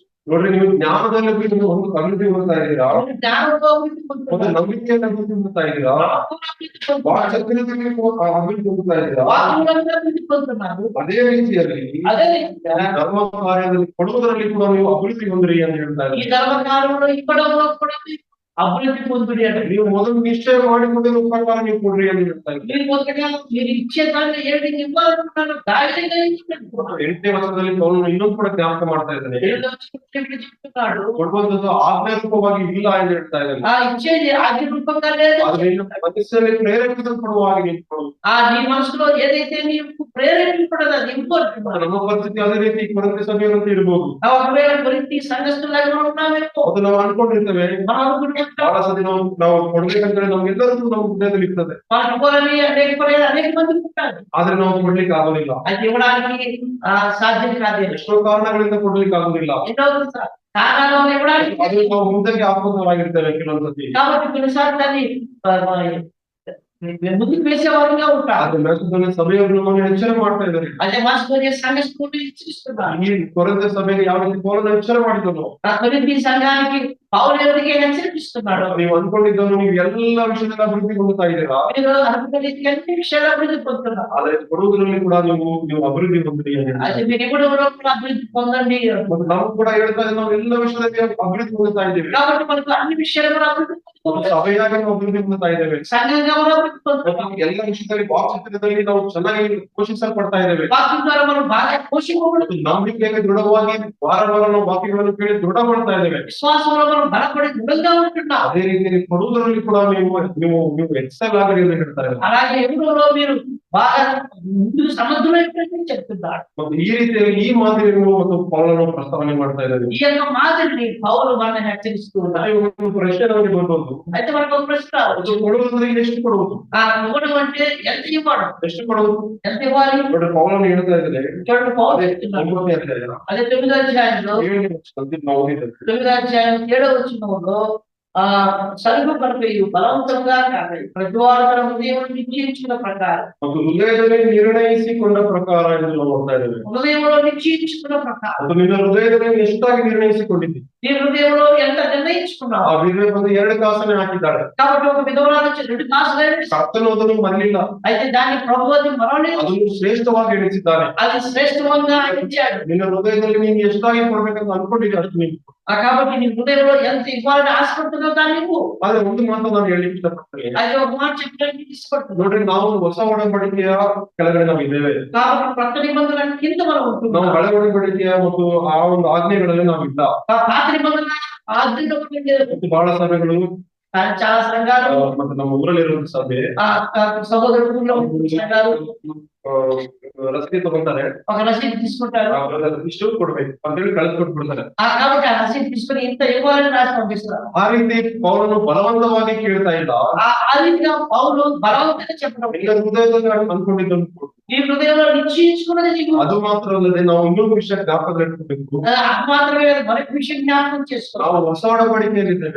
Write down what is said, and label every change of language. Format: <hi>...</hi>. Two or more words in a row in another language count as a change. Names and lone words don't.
<kn>ನೋಡ್ರಿ, ನೀವು ಜ್ಞಾನದಲ್ಲಿ ಒಂದು ಅಭಿವೃದ್ಧಿ ಹೊಂದ್ತಾ ಇದ್ದೀರಾ,</kn> <te>జ్ఞానంతో అభివృద్ధి</te> <kn>ಒಂದು</kn> <te>పొందుతున్నారు.</te> <kn>ನಂಬಿಕೆಯಲ್ಲಿ ಅಭಿವೃದ್ಧಿ ಹೊಂದ್ತಾ ಇದ್ದೀರಾ, ವಾಕ್ಸತ್ಯದಲ್ಲಿ ಅಭಿವೃದ್ಧಿ ಹೊಂದ್ತಾ ಇದ್ದೀರಾ.</kn> <te>వాక్యంలో అభివృద్ధి పొందుతున్నారు.</te> <kn>ಅದೇ ರೀತಿಯಲ್ಲಿ</kn> <te>అదే రీతిగా</te> <kn>ಧರ್ಮ ಕಾರ್ಯದಲ್ಲಿ ಕೊಡುವುದರಲ್ಲಿ ಕೂಡ ನೀವು ಅಭಿವೃದ್ಧಿ ಹೊಂದಿರಿ ಅಂತ ಹೇಳ್ತಾ</kn> <te>ఈ</te> <kn>ಇದ್ದಾರೆ.</kn> <te>ధర్మకాలంలో ఇవ్వడంలో కూడా మీరు అభివృద్ధి పొందుడి అంటే</te> <kn>ನೀವು ಮೊದಲು ನಿಶ್ಚಯ ಮಾಡಿಕೊಂಡಿರೋ ಪ್ರಕಾರ ನೀವು ಕೊಡ್ರಿ ಅಂತ ಹೇಳ್ತಾ ಇದ್ದಾರೆ.</kn> <te>మీరు మొదటగా మీరు ఇచ్చేదాన్ని ఏంటి ఇవ్వాలనుకున్నాను ధైర్యంగా ఇచ్చుకోండి.</te> <kn>8ನೇ ವಚನದಲ್ಲಿ ಪೌಲನು ಇನ್ನೊಂದು ಕೂಡ ಜ್ಞಾಪಕ ಮಾಡ್ತಾ ಇದ್ದಾನೆ.</kn> <te>చెప్తున్నాడు</te> <kn>ಕೊಡುವಂತದ್ದು ಆಜ್ಞಾರೂಪವಾಗಿ ಇಲ್ಲ ಎಂದು ಹೇಳ್ತಾ ಇದ್ದಾನೆ.</kn> <te>ఆ ఇచ్చేది ఆజ్ఞ రూపంగా లేదు.</te> <kn>ಅದು ನಿನ್ನ ಮನಸ್ಸಲ್ಲಿ ಪ್ರೇರೇಪಿಸಲ್ಪಡುವ ಹಾಗೆ ನಿಂತ್ಕೊಳ್ಳು.</kn> <te>ఆ నీ మనసులో ఏదైతే నీకు ప్రేరేపింపడదో అది ఇంపార్టెంట్.</te> <kn>ನಮ್ಮ ಪರಿಸ್ಥಿತಿ ಅದೇ ರೀತಿ ಕೊರಂತ ಸಭೆಯಂತೆ ಇರಬಹುದು.</kn> <te>ఒకవేళ కొరింథీ సంఘస్థులాగా ఉన్నామేమో</te> <kn>ಅದು ನಾವು ಅನ್ಕೊಂಡಿರ್ತೇವೆ.</kn> <te>మనం అనుకుంటున్నాం</te> <kn>ಬಹಳ ಸತಿ ನಾವು ಕೊಡ್ಬೇಕಂತೇಳಿ ನಮ್ಗೆಲ್ಲರಿಗೂ ನಮ್ಮ ಹೃದಯದಲ್ಲಿ ಇರ್ತದೆ.</kn> <te>మనం ఇవ్వాలని అనేక మంది ఉంటారు.</te> <kn>ಆದ್ರೆ ನಾವು ಕೊಡ್ಲಿಕ್ಕೆ ಆಗೋದಿಲ್ಲ.</kn> <te>అది ఇవ్వడానికి సాధ్యం కాదు.</te> <kn>ಎಷ್ಟೋ ಕಾರಣಗಳಿಂದ ಕೊಡ್ಲಿಕ್ಕೆ ಆಗೋದಿಲ್ಲ.</kn> <te>ఎన్నో కారణాలు ఇవ్వడానికి</te> <kn>ಅದು ನಾವು ಮುಂದಕ್ಕೆ ಆತ್ಮವಾಗಿರ್ತೇವೆ ಕೆಲವೊಂದು ಸತಿ.</kn> <te>కాబట్టి కొన్నిసార్లు దాన్ని ముందుకు వేసేవారుగా ఉంటారు.</te> <kn>ಆದ್ರೆ ಮೆಸೆದೋನಿಯ ಸಭೆಯವರು ನಮ್ಮನ್ನು ಎಚ್ಚರ ಮಾಡ್ತಾ ಇದ್ದಾರೆ.</kn> <te>అదే మాసిదోనియా సంఘస్థులు హెచ్చరిస్తున్నారు.</te> <kn>ಈ ಕೊರಂತ ಸಭೆಗೆ ಯಾವ ರೀತಿ ಪೌಲನು ಎಚ್ಚರ ಮಾಡಿದನು.</kn> <te>ఆ కొరింథీ సంఘానికి పౌలు ఎవరికి హెచ్చరిస్తున్నాడు,</te> <kn>ನೀವು ಅನ್ಕೊಂಡಿದ್ದನ್ನು ನೀವು ಎಲ್ಲ ವಿಷಯದಲ್ಲಿ ಅಭಿವೃದ್ಧಿ ಹೊಂದುತ್ತಾ ಇದ್ದೀರಾ,</kn> <te>మీరు అనుకున్న రీతికి అన్ని విషయాలు అభివృద్ధి పొందుతున్నారు.</te> <kn>ಆದ್ರೆ ಕೊಡುವುದರಲ್ಲಿ ಕೂಡ ನೀವು ಅಭಿವೃದ್ಧಿ ಹೊಂದಿರಿ ಅಂತ ಹೇಳ್ತಾರೆ.</kn> <te>అయితే మీరు ఇవ్వడంలో కూడా అభివృద్ధి పొందండి.</te> <kn>ಮತ್ತು ನಾವು ಕೂಡ ಹೇಳ್ತಾ ಇದ್ದೀವಿ, ನಾವು ಎಲ್ಲ ವಿಷಯದಲ್ಲಿ ಅಭಿವೃದ್ಧಿ ಹೊಂದುತ್ತಾ ಇದ್ದೇವೆ.</kn> <te>కాబట్టి మనకు అన్ని విషయాలు కూడా అభివృద్ధి</te> <kn>ಮತ್ತು</kn> <te>పొందుతున్నాం.</te> <kn>ಸಭೆಯಾಗಿ ನಾವು ಅಭಿವೃದ್ಧಿ ಹೊಂದುತ್ತಾ ಇದ್ದೇವೆ.</kn> <te>సంఘంగా కూడా అభివృద్ధి పొందుతున్నాం.</te> <kn>ಮತ್ತು ಎಲ್ಲ ವಿಷಯದಲ್ಲಿ ವಾಕ್ಚಿತ್ರದಲ್ಲಿ ನಾವು ಚೆನ್ನಾಗಿ ಪೋಷಿಸಲ್ಪಡ್ತಾ ಇದ್ದೇವೆ.</kn> <te>వాక్యం ద్వారా మనం బాగా పోషింపబడుతున్నాం.</te> <kn>ಮತ್ತು ನಂಬಿಕೆಗೆ ದೃಢವಾಗಿ ವಾರ ವಾರ ನಾವು ವಾಕ್ಯಗಳನ್ನು ಕೇಳಿ ದೃಢ ಮಾಡ್ತಾ ಇದ್ದೇವೆ.</kn> <te>విశ్వాసంలో మనం బలపడి దృఢంగా ఉంటున్నాం.</te> <kn>ಅದೇ ರೀತಿಯಲ್ಲಿ ಕೊಡುವುದರಲ್ಲಿ ಕೂಡ ನೀವು ಎಕ್ಸೆಲ್ ಆಗಲಿ ಅಂತ ಹೇಳ್ತಾರೆ.</kn> <te>అలాగే ఎప్పుడో మీరు బాగా ముందుకు సమర్థులైపోయిందని చెప్తున్నారు.</te> <kn>ಮತ್ತು ಈ ರೀತಿಯಲ್ಲಿ ಈ ಮಾದರಿಯನ್ನು ಮತ್ತು ಪೌಲನು ಪ್ರಸ್ತಾವನೆ ಮಾಡ್ತಾ ಇದ್ದಾರೆ.</kn> <te>ఈ యొక్క మాదిరిని పౌలు మనల్ని హెచ్చరిస్తూ ఉన్నారు.</te> <kn>ಒಂದು ಪ್ರಶ್ನೆ ನಮಗೆ ಬರ್ಬೋದು,</kn> <te>అయితే మనకు ఒక ప్రశ్న రావచ్చు.</te> <kn>ಅದು ಕೊಡುವುದರಲ್ಲಿ ಎಷ್ಟು ಕೊಡುವುದು,</kn> <te>ఆ ఇవ్వడం అంటే ఎంత ఇవ్వడం,</te> <kn>ಎಷ್ಟು ಕೊಡುವುದು?</kn> <te>ఎంత ఇవ్వాలి?</te> <kn>ನೋಡಿ ಪೌಲನು ಹೇಳ್ತಾ ಇದ್ದಾರೆ,</kn> <te>చూడండి పౌలు చెప్తున్నాడు.</te> <kn>9ನೇ ಅಧ್ಯಾಯ</kn> <te>అదే 9వ అధ్యాయంలో</te> <kn>7ನೇ ವಚನದಲ್ಲಿ ನಾವು ಓದಿದ್ದೇವೆ.</kn> <te>9వ అధ్యాయం 7వ వచనంలో సలుపబడిపోయి బలవంతంగా కాదు, ప్రతివారు తన హృదయం నిశ్చయించుకున్న ప్రకారం,</te> <kn>ಮತ್ತು ಹೃದಯದಲ್ಲಿ ನಿರ್ಣಯಿಸಿಕೊಂಡ ಪ್ರಕಾರ ಎಂದು ನಾವು ನೋಡ್ತಾ ಇದ್ದೇವೆ.</kn> <te>హృదయంలో నిశ్చయించుకున్న ప్రకారం.</te> <kn>ಮತ್ತು ನಿನ್ನ ಹೃದಯದಲ್ಲಿ ಎಷ್ಟಾಗಿ ನಿರ್ಣಯಿಸಿಕೊಂಡಿದ್ದಿ,</kn> <te>నీ హృదయంలో ఎంత నిర్ణయించుకున్నావు.</te> <kn>ಆ ವಿಧವೆ ಬಂದು 2 ಕಾಸನ್ನೇ ಹಾಕಿದ್ದಾಳೆ.</kn> <te>కాబట్టి ఒక విధవరాలు వచ్చి 2 కాసులు</te> <kn>ಕರ್ತನು ಅದನ್ನು ಮರಲಿಲ್ಲ,</kn> <te>అయితే దాన్ని ప్రభు అది మరవలేదు.</te> <kn>ಅದನ್ನು ಶ್ರೇಷ್ಠವಾಗಿ ಎಣಿಸಿದ್ದಾನೆ.</kn> <te>అది శ్రేష్టంగా ఇచ్చాడు.</te> <kn>ನಿನ್ನ ಹೃದಯದಲ್ಲಿ ನೀನು ಎಷ್ಟಾಗಿ ಕೊಡ್ಬೇಕಂತ ಅನ್ಕೊಂಡಿದ್ದೆ ಅಷ್ಟು ನೀನು.</kn> <te>కాబట్టి నీ హృదయంలో ఎంత ఇవ్వాలని ఆశపడుతున్నావు దాన్ని ఇవ్వు.</te> <kn>ಆದ್ರೆ ಒಂದು ಮಾತು ನಾನು ಹೇಳಲಿಕ್ಕೆ ಇಷ್ಟಪಡ್ತೇನೆ.</kn> <te>అది ఒక మాట చెప్పడానికి ఇష్టపడుతున్నావు.</te> <kn>ನೋಡ್ರಿ, ನಾವು ಒಂದು ಹೊಸ ಒಡಂಬಡಿಕೆಯ ಕೆಳಗಡೆ ನಾವು ಇದ್ದೇವೆ.</kn> <te>కాబట్టి కొత్త నిబంధన కింద మనం</te> <kn>ನಾವು</kn> <te>ఉంటున్నాం.</te> <kn>ಹಳೆ ಒಡಂಬಡಿಕೆಯ ಮತ್ತು ಆ ಒಂದು ಆಜ್ಞೆಗಳಲ್ಲಿ ನಾವಿಲ್ಲ.</kn> <te>పాత నిబంధన ఆజ్ఞలో లేదు.</te> <kn>ಮತ್ತು ಬಹಳ ಸಭೆಗಳು</kn> <te>చాలా సంఘాలు</te> <kn>ಮತ್ತೆ ನಮ್ಮ ಊರಲ್ಲಿರುವಂತ ಸಭೆ</kn> <te>సహోదరులు సంఘాలు</te> <kn>ರಸೀದಿ ತಗೊಂತಾರೆ,</kn> <te>ఒక రసీదు తీసుకుంటారు.</te> <kn>ಇಷ್ಟು ಕೊಡ್ಬೇಕು ಅಂತ ಹೇಳಿ ಕಳಿಸ್ಕೊಟ್ಬಿಡ್ತಾರೆ.</kn> <te>కాబట్టి ఆ రసీదు తీసుకుని ఇంత ఇవ్వాలని రాసి పంపిస్తారు.</te> <kn>ಆ ರೀತಿ ಪೌಲನು ಬಲವಂತವಾಗಿ ಕೇಳ್ತಾ ಇಲ್ಲ.</kn> <te>ఆ రీతిగా పౌలు బలవంతంగా చెప్పడం,</te> <kn>ನಿನ್ನ ಹೃದಯದಲ್ಲಿ ಅನ್ಕೊಂಡಿದ್ದನ್ನು ಕೊಡು.</kn> <te>నీ హృదయంలో నిశ్చయించుకున్నది నీకు.</te> <kn>ಅದು ಮಾತ್ರ ಅಲ್ಲದೆ ನಾವು ಇನ್ನೊಂದು ವಿಷಯ ಜ್ಞಾಪಕದಲ್ಲಿಟ್ಕೋಬೇಕು.</kn> <te>అది మాత్రమే కాదు, మరొక విషయం జ్ఞాపకం చేసుకోవాలి.</te> <kn>ನಾವು ಹೊಸ ಒಡಂಬಡಿಕೆಯಲ್ಲಿದ್ದೇವೆ,</kn>